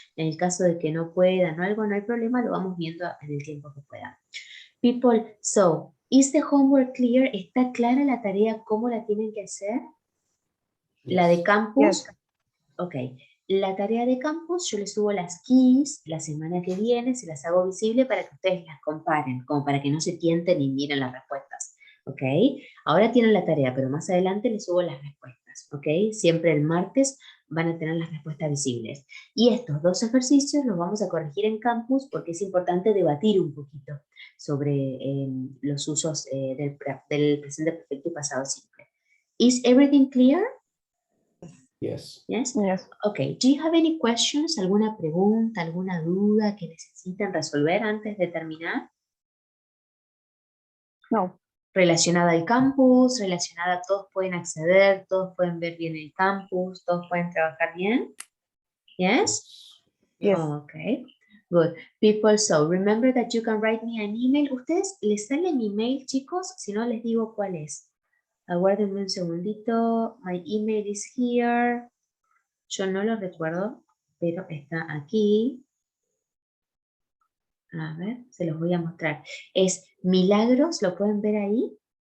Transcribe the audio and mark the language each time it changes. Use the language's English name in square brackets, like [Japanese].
[Spanish] En el caso de que no puedan o algo, no hay problema, lo vamos viendo en el tiempo que puedan. [English] People, so, is the homework clear? [Spanish] ¿Está clara la tarea? ¿Cómo la tienen que hacer? Yes. La de campus. Yes. Ok. La tarea de campus, yo les subo las keys la semana que viene, se las hago visible para que ustedes las comparen, como para que no se tienten y miren las respuestas. ¿Ok? Ahora tienen la tarea, pero más adelante les subo las respuestas. ¿Ok? Siempre el martes van a tener las respuestas visibles. Y estos 2 ejercicios los vamos a corregir en campus porque es importante debatir un poquito sobre los usos del presente perfecto y pasado simple. [English] Is everything clear? Yes. Yes? Yes. Okay, do you have any questions? [Spanish] ¿Alguna pregunta, alguna duda que necesiten resolver antes de terminar? No. Relacionada al campus, relacionada, todos pueden acceder, todos pueden ver bien el campus, todos pueden trabajar bien. [English] Yes? Yes. Okay, good. People, so remember that you can write me an email. [Spanish] ¿Ustedes les sale mi email, chicos? Si no, les digo cuál es. Aguárdenme un segundito. [English] My email is here. [Spanish] Yo no lo recuerdo, pero está aquí. A ver, se los voy a mostrar. Es Milagros, ¿lo pueden ver ahí?